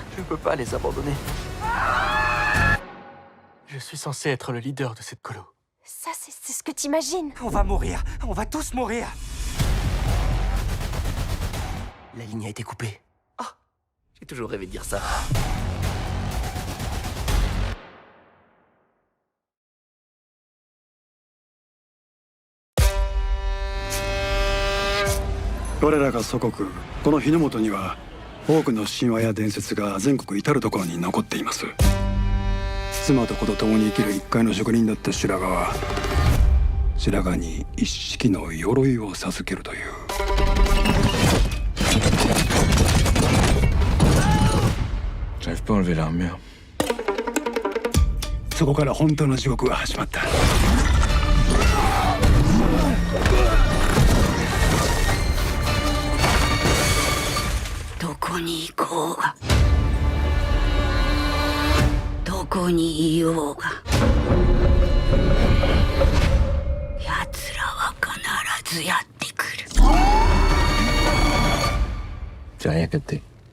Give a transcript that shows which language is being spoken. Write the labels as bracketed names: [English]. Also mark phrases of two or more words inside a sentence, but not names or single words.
[French] Je peux pas les abandonner. Je suis censé être le leader de cette colo. Ça, c'est ce que t'imagines. On va mourir. On va tous mourir. La ligne a été coupée. Oh, j'ai toujours rêvé de dire ça. [Japanese] 我らが祖国この日の本には多くの神話や伝説が全国至る所に残っています。妻と子と共に生きる一介の職人だった白髪は白髪に一式の鎧を授けるという。 [French] J'arrive pas à enlever l'armure. [Japanese] そこから本当の地獄が始まった。どこに行こうがどこにいようが奴らは必ずやってくる。 [French] J'ai rien capté.